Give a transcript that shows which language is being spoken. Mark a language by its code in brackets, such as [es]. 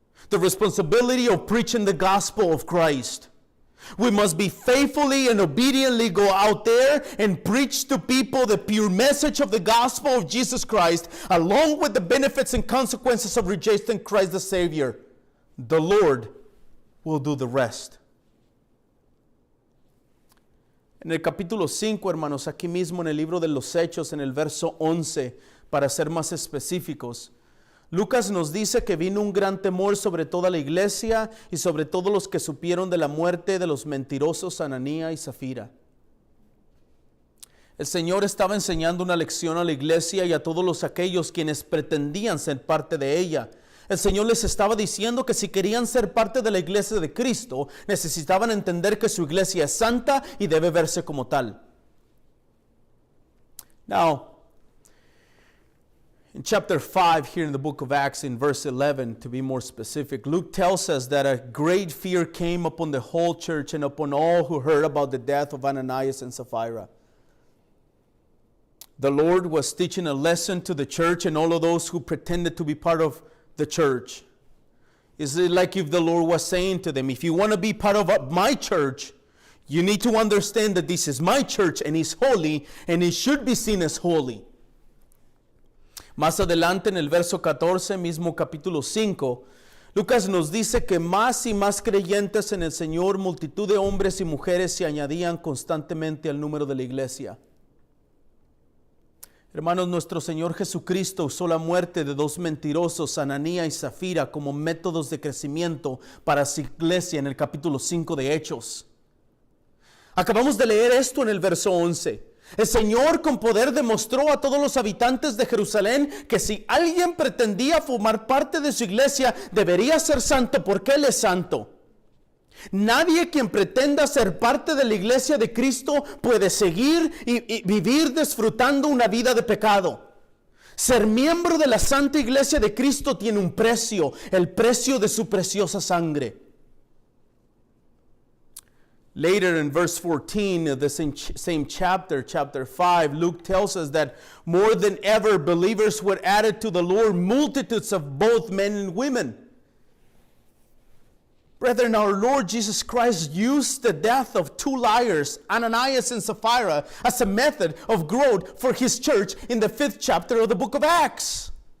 [en] The responsibility of preaching the gospel of Christ. We must be faithfully and obediently go out there and preach to people the pure message of the gospel of Jesus Christ, along with the benefits and consequences of rejecting Christ the Savior. The Lord will do the rest. [es] En el capítulo 5, hermanos, aquí mismo en el libro de los Hechos, en el verso 11, para ser más específicos, Lucas nos dice que vino un gran temor sobre toda la iglesia y sobre todos los que supieron de la muerte de los mentirosos Ananías y Zafira. El Señor estaba enseñando una lección a la iglesia y a todos aquellos quienes pretendían ser parte de ella. El Señor les estaba diciendo que si querían ser parte de la iglesia de Cristo, necesitaban entender que su iglesia es santa y debe verse como tal. [en] Now, in chapter 5 here in the book of Acts, in verse 11 to be more specific, Luke tells us that a great fear came upon the whole church and upon all who heard about the death of Ananias and Sapphira. the Lord was teaching a lesson to the church and all of those who pretended to be part of the church. It's like if the Lord was saying to them, if you want to be part of my church, you need to understand that this is my church and it's holy and it should be seen as holy. [es] Más adelante en el verso 14, mismo capítulo 5, Lucas nos dice que más y más creyentes en el Señor, multitud de hombres y mujeres se añadían constantemente al número de la iglesia. Hermanos, nuestro Señor Jesucristo usó la muerte de dos mentirosos, Ananías y Zafira, como métodos de crecimiento para su iglesia en el capítulo 5 de Hechos. Acabamos de leer esto en el verso 11. El Señor con poder demostró a todos los habitantes de Jerusalén que si alguien pretendía formar parte de su iglesia, debería ser santo porque Él es santo. Nadie quien pretenda ser parte de la iglesia de Cristo puede seguir y vivir disfrutando una vida de pecado. Ser miembro de la santa iglesia de Cristo tiene un precio, el precio de su preciosa sangre. [en] Later in verse 14 of the same chapter, chapter 5, Luke tells us that more than ever believers were added to the Lord, multitudes of both men and women. Brethren, our Lord Jesus Christ used the death of two liars, Ananias and Sapphira, as a method of growth for His church in the 5th chapter of the book of Acts.